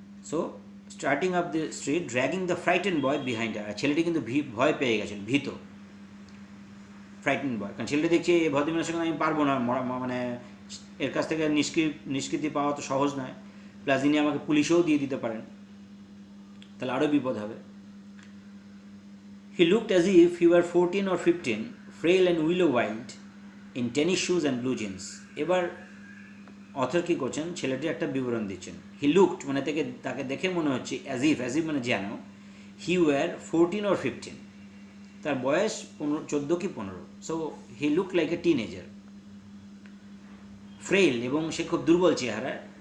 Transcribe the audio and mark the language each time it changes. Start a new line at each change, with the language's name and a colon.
English: So starting up the street dragging the frightened boy behind her.
Bangla: ছেলেটি কিন্তু ভয় পেয়ে গেছেন, ভীত, ফ্রাইটেন বয়। কারণ ছেলেটি দেখছে এই ভদ্রমহিলার সঙ্গে আমি পারবো না, মানে এর কাছ থেকে নিষ্কৃতি পাওয়া তো সহজ নয়, প্লাস ইনি আমাকে পুলিশেও দিয়ে দিতে পারেন, তাহলে আরও বিপদ হবে।
English: He looked as if he were 14 or 15, frail and willow-wide, in tennis shoes and blue jeans.
Bangla: এবার অথর কী করছেন, ছেলেটির একটা বিবরণ দিচ্ছেন।
English: he looked
Bangla: মানে তাকে দেখে মনে হচ্ছে,
English: as if
Bangla: মানে যেন,
English: he were 14 or 15,
Bangla: তার বয়স 14 কি 15।
English: So he look like a teenager. Frail
Bangla: এবং সে খুব দুর্বল চেহারা।